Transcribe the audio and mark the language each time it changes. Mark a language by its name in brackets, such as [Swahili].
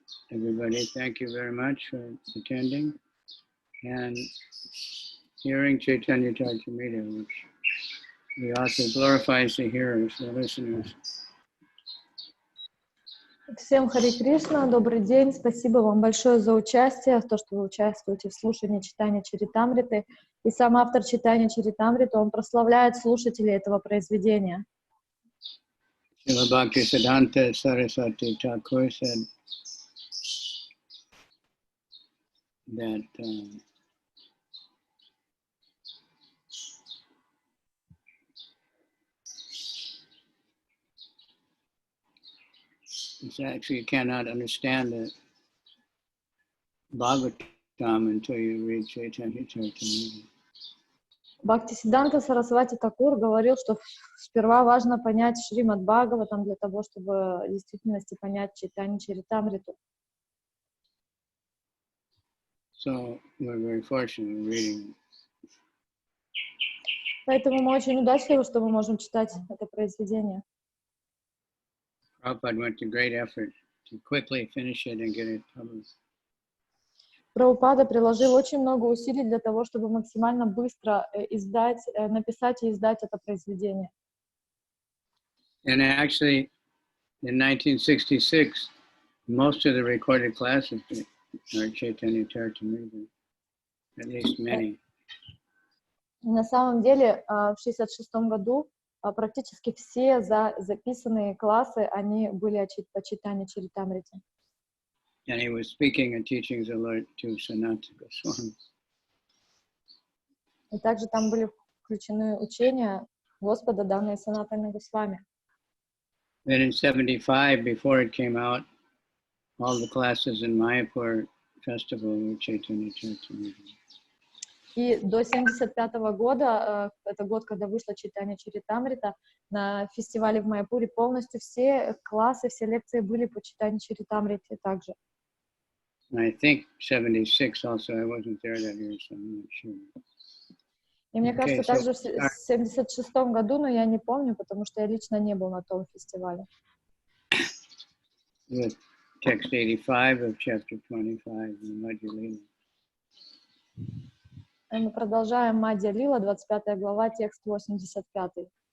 [English] Everybody, thank you very much for attending and hearing Chайтанья-чаритамрита, which the author glorifies the hearers, the listeners. [Russian] Всем Хари Кришна, добрый день. Спасибо вам большое за участие, то, что вы участвуете в слушании Чайтанья-чаритамриты. И сам автор Чайтанья-чаритамриты, он прославляет слушателей этого произведения. [English] Srila Bhaktisiddhanta Saraswati Thakur said that it's actually you cannot understand the Bhagavatam until you read Chaitanya-charitamrita. [Russian] Бхактисиддханта Сарасвати Такур говорил, что сперва важно понять Шримад Бхагаватам для того, чтобы в действительности понять Чайтанья-чаритамриту. [English] So we're very fortunate in reading. [Russian] Поэтому мы очень удачливы, что мы можем читать это произведение. [English] Prabhupada went to great effort to quickly finish it and get it published. [Russian] Прабхупада приложил очень много усилий для того, чтобы максимально быстро написать и издать это произведение. [English] And actually, in 1966, most of the recorded classes are Chaitanya-charitamrita, at least many. [Russian] На самом деле, в 1966 году практически все записанные классы, они были по Чайтанья-чаритамрите. [English] And he was speaking and teaching the Lord to Sanatana Goswami. [Russian] И также там были включены учения Господа, данные Санатана Госвами. [English] Then in 75, before it came out, all the classes in Mayapur festival were Chaitanya-charitamrita. [Russian] И до 1975 года, это год, когда вышла Чайтанья-чаритамрита, на фестивале в Майяпуре полностью все классы, все лекции были по Чайтанья-чаритамрите также. [English] I think 76 also, I wasn't there that year, so I'm not sure. [Russian] И мне кажется, также в 1976 году, но я не помню, потому что я лично не был на том фестивале. [English] With text 85 of chapter 25 in Madhya-lila. [Russian] И мы продолжаем Madhya-lila, 25 глава, текст 85.